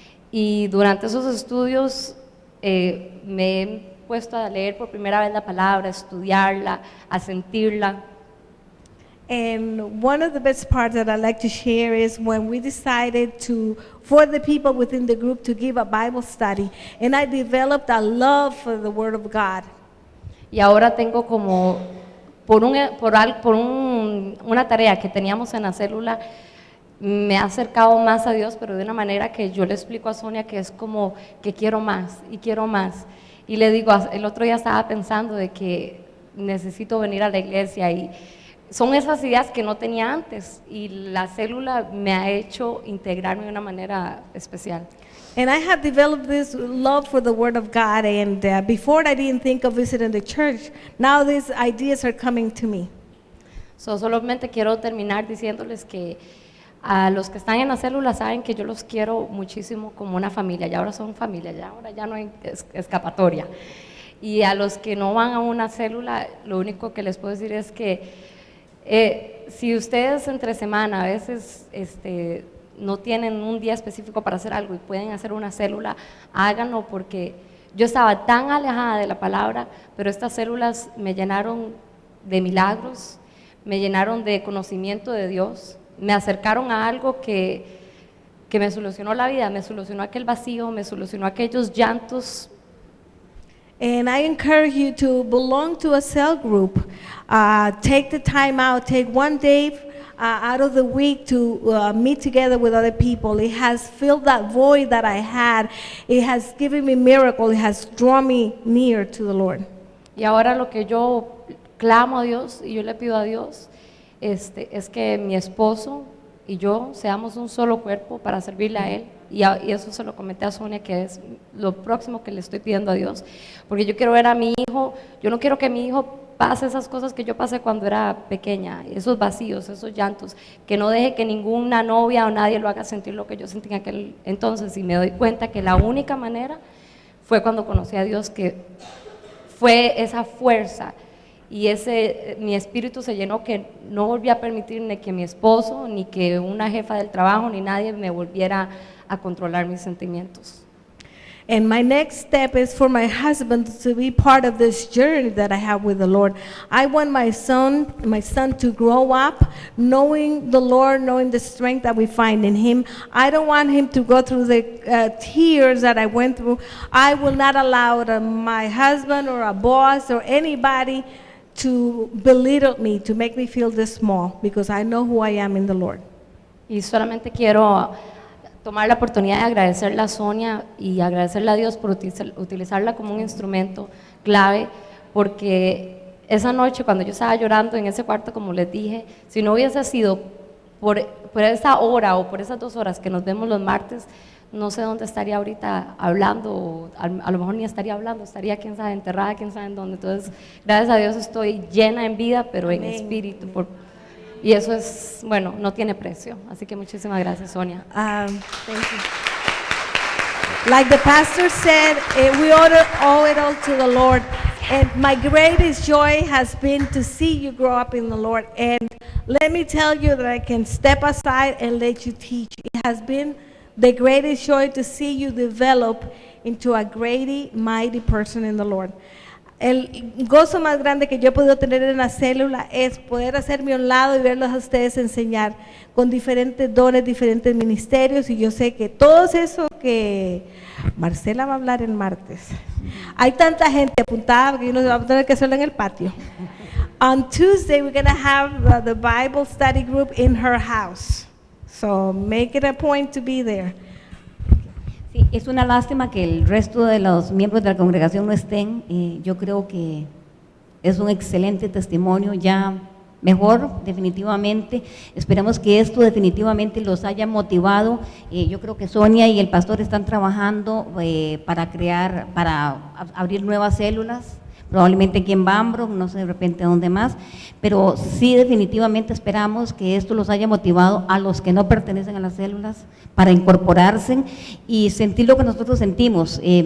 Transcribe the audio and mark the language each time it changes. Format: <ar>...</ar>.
<es>Y durante esos estudios me he puesto a leer por primera vez la palabra, a estudiarla, a sentirla.</es> <en>And one of the best parts that I'd like to share is when we decided for the people within the group to give a Bible study, and I developed a love for the Word of God.</en> <es>Y ahora tengo como, una tarea que teníamos en la célula, me ha acercado más a Dios, pero de una manera que yo le explico a Sonia que es como que quiero más y quiero más. Y le digo, el otro día estaba pensando de que necesito venir a la iglesia y son esas ideas que no tenía antes y la célula me ha hecho integrarme de una manera especial.</es> <en>And I have developed this love for the Word of God, and before I didn't think of visiting the church. Now these ideas are coming to me.</en> <es>Solamente quiero terminar diciéndoles que a los que están en la célula saben que yo los quiero muchísimo como una familia, ya ahora son familia, ahora ya no hay escapatoria. Y a los que no van a una célula, lo único que les puedo decir es que si ustedes entre semana a veces no tienen un día específico para hacer algo y pueden hacer una célula, háganlo, porque yo estaba tan alejada de la palabra, pero estas células me llenaron de milagros, me llenaron de conocimiento de Dios, me acercaron a algo que me solucionó la vida, me solucionó aquel vacío, me solucionó aquellos llantos.</es> <en>And I encourage you to belong to a cell group. Take the time out, take one day out of the week to meet together with other people. It has filled that void that I had. It has given me miracle. It has drawn me near to the Lord.</en> <es>Y ahora lo que yo clamo a Dios y yo le pido a Dios es que mi esposo y yo seamos un solo cuerpo para servirle a Él. Y eso se lo comenté a Sonia, que es lo próximo que le estoy pidiendo a Dios, porque yo quiero ver a mi hijo, yo no quiero que mi hijo pase esas cosas que yo pasé cuando era pequeña, esos vacíos, esos llantos, que no deje que ninguna novia o nadie lo haga sentir lo que yo sentí en aquel entonces. Y me doy cuenta que la única manera fue cuando conocí a Dios, que fue esa fuerza y mi espíritu se llenó, que no volví a permitir ni que mi esposo, ni que una jefa del trabajo, ni nadie me volviera a controlar mis sentimientos.</es> <en>And my next step is for my husband to be part of this journey that I have with the Lord. I want my son to grow up knowing the Lord, knowing the strength that we find in Him. I don't want him to go through the tears that I went through. I will not allow my husband or a boss or anybody to belittle me, to make me feel this small, because I know who I am in the Lord.</en> <es>Y solamente quiero tomar la oportunidad de agradecerle a Sonia y agradecerle a Dios por utilizarla como un instrumento clave porque esa noche cuando yo estaba llorando en ese cuarto, como les dije, si no hubiese sido por esa hora o por esas 2 horas que nos vemos los martes, no sé dónde estaría ahorita hablando, o a lo mejor ni estaría hablando, estaría quién sabe enterrada, quién sabe en dónde. Entonces, gracias a Dios estoy llena en vida, pero en Amén. espíritu. Y eso es, bueno, no tiene precio. Así que muchísimas gracias, Sonia.</es> <en>Thank you. Like the pastor said, we owe it all to the Lord. And my greatest joy has been to see you grow up in the Lord. And let me tell you that I can step aside and let you teach. It has been the greatest joy to see you develop into a great, mighty person in the Lord.</en> <es>El gozo más grande que yo he podido tener en la célula es poder hacerme a un lado y verlos a ustedes enseñar con diferentes dones, diferentes ministerios, y yo sé que todo eso que Marcela va a hablar el martes. Hay tanta gente apuntada que uno va a tener que hacerlo en el patio.</es> <en>On Tuesday we're going to have the Bible study group in her house. So make it a point to be there.</en> <es>Sí, es una lástima que el resto de los miembros de la congregación no estén. Yo creo que es un excelente testimonio, ya mejor definitivamente. Esperamos que esto definitivamente los haya motivado. Yo creo que Sonia y el pastor están trabajando para abrir nuevas células, probablemente aquí en Bambro, no sé de repente dónde más, pero sí definitivamente esperamos que esto los haya motivado a los que no pertenecen a las células para incorporarse y sentir lo que nosotros sentimos.</es>